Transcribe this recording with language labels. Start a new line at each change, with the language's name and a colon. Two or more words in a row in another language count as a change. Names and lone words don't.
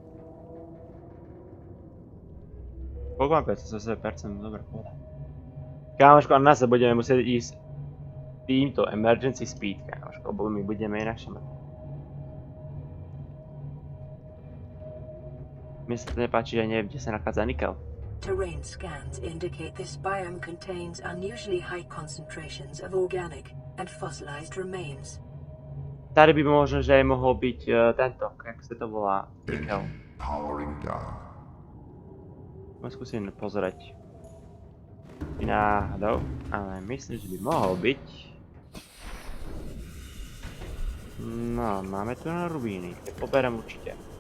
Slovak: Koľko mám 570%? Dobre, poďme. Kámoško, na nás budeme musieť ísť týmto
English: emergency speed,
Slovak: kámoško, lebo my budeme inakšie mať. Mne sa to nepáči, že neviem, kde sa nachádza nikel.
English: Terrain scans indicate this biome contains unusually high concentrations of organic and fossilized remains.
Slovak: Tady by možno, že aj mohol byť tento, jak sa to volá, nikel. Môžem skúsim pozrieť. Náhodou, ale myslím, že by mohol byť. No, máme tu na rubíny, tie poberem určite.